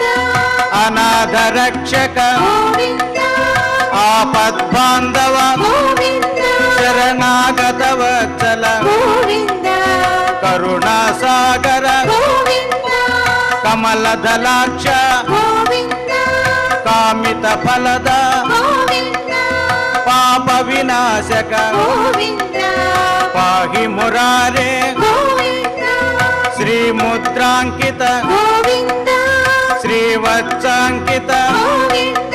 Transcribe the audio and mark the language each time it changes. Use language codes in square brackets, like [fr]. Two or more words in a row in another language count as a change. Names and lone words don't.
[sa] అనాథ రక్షక గోవింద ఆపద్బాంధవ గోవింద శరణాగత వత్సల గోవింద కరుణాసాగర గోవింద కమలదలాక్ష గోవింద ಕಾಮಿತ ಫಲದ ಗೋವಿಂದ ಪಾಪ ವಿನಾಶಕ ಗೋವಿಂದ ಪಾಹಿ ಮುರಾರೆ ಗೋವಿಂದ ಶ್ರೀ ಮುದ್ರಾಂಕಿತ ಗೋವಿಂದ ಶ್ರೀವತ್ಸಾಂಕಿತ ಗೋವಿಂದ